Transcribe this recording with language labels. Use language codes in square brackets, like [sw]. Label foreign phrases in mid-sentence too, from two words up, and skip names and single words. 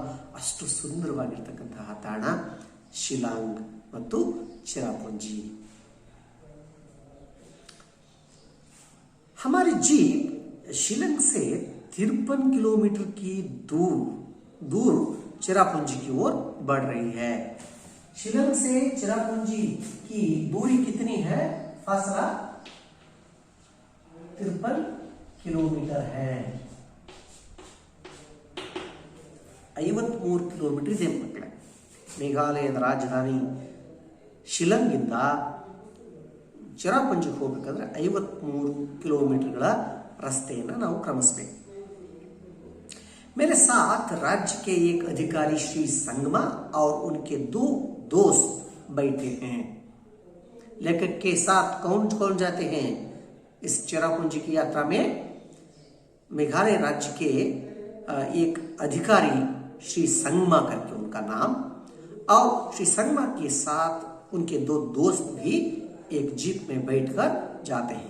[kn] ಅಷ್ಟು ಸುಂದರವಾಗಿರ್ತಕ್ಕಂತಹ ತಾಣ ಶಿಲಾಂಗ್ ಮತ್ತು चिरापुंजी. [hi] हमारी जीप शिलंग से 53 किलोमीटर की दूर चिरापुंजी की ओर बढ़ रही है. शिलंग से चिरापुंजी की दूरी कितनी है? फासला 53 किलोमीटर है. [kn] 53 किलोमीटर ಇದೆ ಮಕ್ಕಳೇ. ಮೇಘಾಲಯದ ರಾಜಧಾನಿ ಶಿಲಂಗಿಂದ ಚಿರಾಪುಂಜಿಗೆ ಹೋಗಬೇಕಾದ್ರೆ 53 ಕಿಲೋಮೀಟರ್ಗಳ ರಸ್ತೆಯನ್ನು ನಾವು ಕ್ರಮಿಸಬೇಕು. [hi] मेरे साथ राज्य के एक अधिकारी श्री संगमा और उनके 2 दोस्त बैठे हैं. लेखक के साथ कौन कौन जाते हैं इस चिरापुंजी की यात्रा में? मेघालय राज्य के एक अधिकारी श्री संगमा करके उनका नाम, और श्री संगमा के साथ उनके 2 दोस्त भी एक जीप में बैठकर जाते हैं.